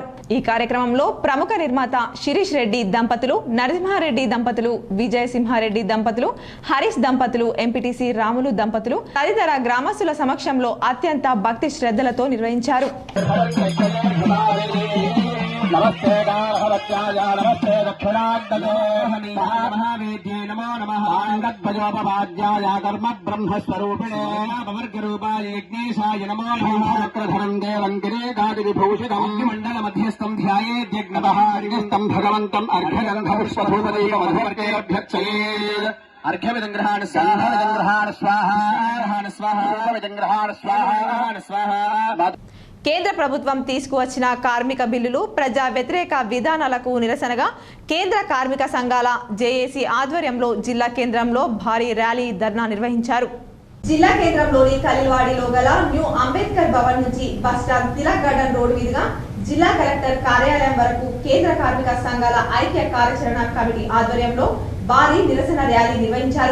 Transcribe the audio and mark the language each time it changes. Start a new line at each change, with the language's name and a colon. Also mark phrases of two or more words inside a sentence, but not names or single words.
Telugu: ఈ కార్యక్రమంలో ప్రముఖ నిర్మాత శిరీష్ రెడ్డి దంపతులు, నరసింహారెడ్డి దంపతులు, విజయసింహారెడ్డి దంపతులు, హరీష్ దంపతులు, ఎంపీటీసీ రాములు దంపతులు తదితర గ్రామస్తుల సమక్షంలో అత్యంత భక్తి శ్రద్ధలతో నిర్వహించారు.
Sanskrit: नमस्ते गार्हवत्याय नमस्ते दक्षिणाग्नये महावेद्ये नमो नमः आङ्गद्भजोपवाद्याय कर्म ब्रह्मस्वरूपिणे पवर्गरूपाय यज्ञेशाय नमो नमः चक्रधरं देवं किरीटादिविभूषितम् मण्डलमध्यस्थं ध्यायेद्यज्ञतः अर्घ्यस्थं भगवन्तम् अर्घ्यगन्धपुष्पभूतदैवमधुवर्गैरभ्यर्चयेत् अर्घ्यविदङ्ग्रहाण स्वाहा स्वाहा स्वाहा
Telugu: కేంద్ర ప్రభుత్వం తీసుకువచ్చిన కార్మిక బిల్లులు ప్రజా వ్యతిరేక విధానాలకు నిరసనగా కేంద్ర కార్మిక సంఘాల జేఏసీ ఆధ్వర్యంలో జిల్లా కేంద్రంలో భారీ ర్యాలీ ధర్నా నిర్వహించారు. జిల్లా కేంద్రంలోని కలిల్వాడిలో గల న్యూ అంబేద్కర్ భవన్ నుంచి బస్టాండ్ తిలక్ గార్డెన్ రోడ్ మీదుగా జిల్లా కలెక్టర్ కార్యాలయం వరకు కేంద్ర కార్మిక సంఘాల ఐక్య కార్యాచరణ కమిటీ ఆధ్వర్యంలో భారీ నిరసన ర్యాలీ నిర్వహించారు.